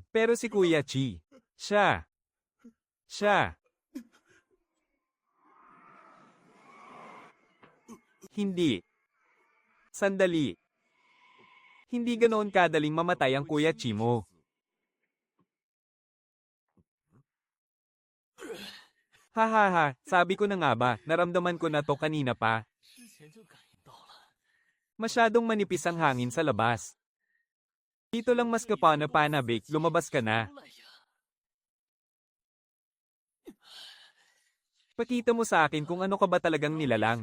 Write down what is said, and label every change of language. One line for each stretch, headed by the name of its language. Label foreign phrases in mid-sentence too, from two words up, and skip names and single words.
Filipino: Pero si Kuya Chi, siya. Hindi. Sandali. Hindi ganoon kadaling mamatay ang Kuya Chi mo. Hahaha, sabi ko na nga ba, naramdaman ko na to kanina pa.
Chinese: 之前就感应到了。
Filipino: Masyadong manipis ang hangin sa labas. Dito lang mas kapana-panabik, lumabas ka na.
Chinese: 出来呀！
Filipino: Pakita mo sa akin kung ano ka ba talagang nilalang.